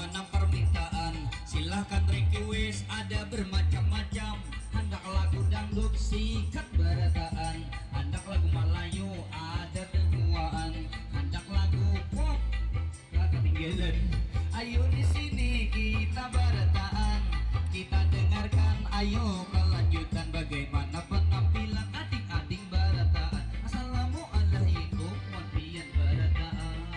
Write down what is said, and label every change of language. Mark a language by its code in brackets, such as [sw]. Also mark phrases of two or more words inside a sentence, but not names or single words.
[id] nang permintaan, silahkan request ada bermacam-macam, hendak lagu dangdut sikat barataan, hendak lagu Melayu ada temuan, hendak lagu pop gak ketinggalan. Ayo di sini kita barataan, kita dengarkan ayo kelanjutan bagaimana penampilan adik-adik barataan. Assalamualaikum wabian barataan.